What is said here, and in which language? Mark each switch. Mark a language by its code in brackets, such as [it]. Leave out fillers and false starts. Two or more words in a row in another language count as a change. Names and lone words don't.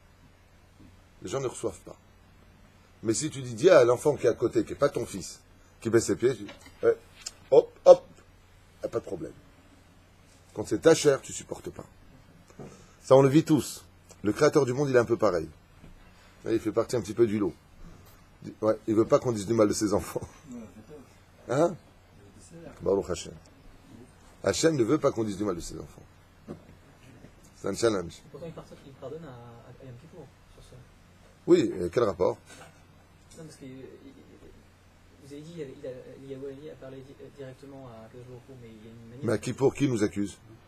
[fr] Les gens ne reçoivent pas. Mais si tu dis à l'enfant qui est à côté, qui n'est pas ton fils, qui baisse les pieds, tu dis, hop, hop, il n'y a pas de problème. Quand c'est ta chair, tu ne supportes pas. Ça, on le vit tous. Le créateur du monde, il est un peu pareil. Il fait partie un petit peu du lot. Ouais, il ne veut pas qu'on dise du mal de ses enfants. Hein? [he] ברוך השם. [fr] Hashem ne veut pas qu'on dise du mal de ses enfants. C'est un challenge. Pourtant, il pardonne à Yom Kippour sur ça. Oui, et quel rapport? Non, parce que vous avez dit Yahweh a parlé directement à [he] קדוש ברוך הוא, [fr] mais il y a une manière. Mais à Kippour, qui nous accuse?